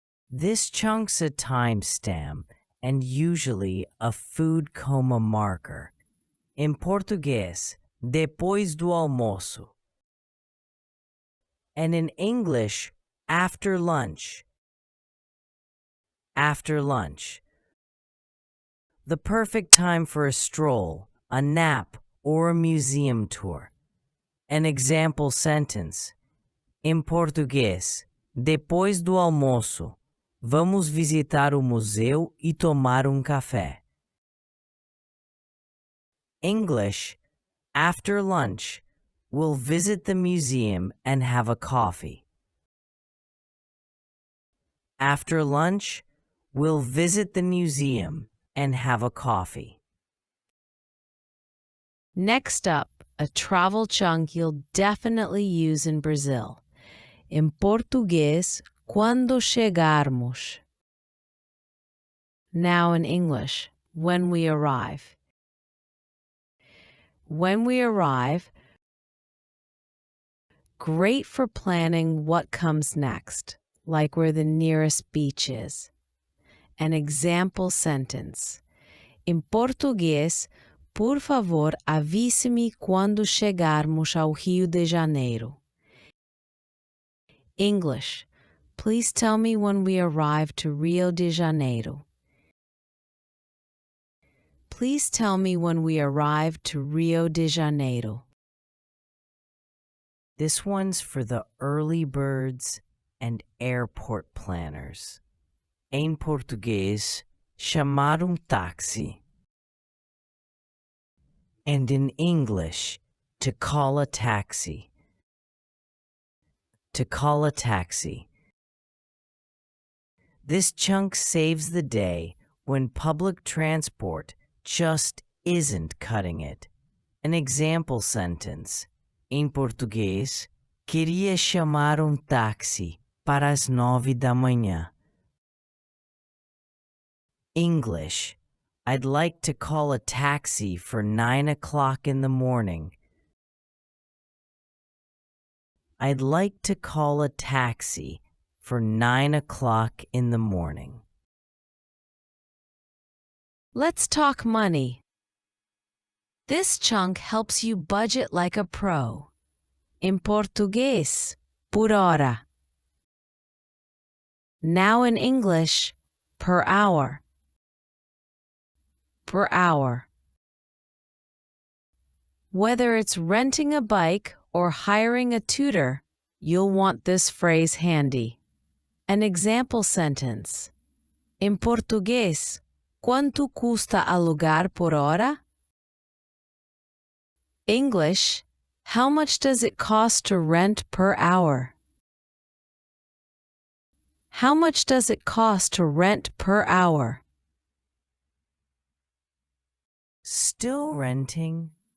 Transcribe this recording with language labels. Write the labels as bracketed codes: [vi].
[en] This chunk's a timestamp and usually a food coma marker. [pt] Em português, depois do almoço. [en] And in English, after lunch. After lunch. The perfect time for a stroll, a nap, or a museum tour. An example sentence. [pt] Em português, depois do almoço, vamos visitar o museu e tomar café. [en] English, after lunch, we'll visit the museum and have a coffee. After lunch, we'll visit the museum and have a coffee. Next up, a travel chunk you'll definitely use in Brazil. [pt] Em português, quando chegarmos. [en] Now in English, when we arrive. When we arrive, great for planning what comes next, like where the nearest beach is. An example sentence. [pt] Em português, por favor, avise-me quando chegarmos ao Rio de Janeiro. [en] English. Please tell me when we arrive to Rio de Janeiro. Please tell me when we arrive to Rio de Janeiro. This one's for the early birds and airport planners. [pt] Em português, chamar táxi. [en] And in English, to call a taxi. To call a taxi. This chunk saves the day when public transport just isn't cutting it. An example sentence. [pt] Em português, queria chamar táxi para as 9 da manhã. [en] English. I'd like to call a taxi for 9 o'clock in the morning. I'd like to call a taxi for 9 o'clock in the morning. Let's talk money. This chunk helps you budget like a pro. [pt] Em português, por hora. [en] Now in English, per hour. Per hour. Whether it's renting a bike or hiring a tutor, you'll want this phrase handy. An example sentence. [pt] Em português, quanto custa alugar por hora? [en] English, how much does it cost to rent per hour? How much does it cost to rent per hour? Still renting?